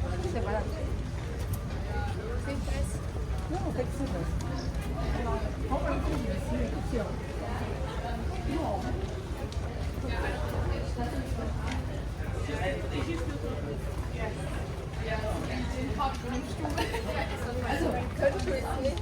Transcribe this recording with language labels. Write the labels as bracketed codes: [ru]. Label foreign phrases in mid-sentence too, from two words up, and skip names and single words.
[de] Separat. [pt] Sem pressa. Não, tem que ser desse. Qual é o que aqui, ó? [de] Also, könnte ich nicht.